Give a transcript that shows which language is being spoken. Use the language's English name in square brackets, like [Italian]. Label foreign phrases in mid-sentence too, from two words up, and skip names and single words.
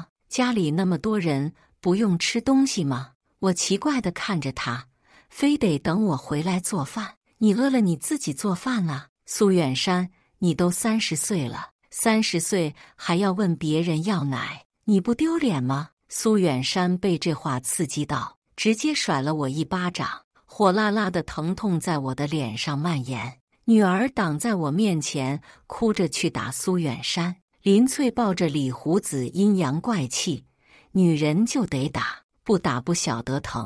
[Chinese] 家裡那麼多人，不用吃東西嗎？” 我奇怪地看着他，非得等我回來做飯。你餓了你自己做飯啊。蘇遠山，你都30歲了，30歲還要問別人要奶，你不丟臉嗎？蘇遠山被這話刺激到，直接甩了我一巴掌，火辣辣的疼痛在我的臉上蔓延。女兒擋在我面前，哭着去打蘇遠山。林翠抱着李胡子，陰陽怪氣：“女人就得打，不打不曉得疼。”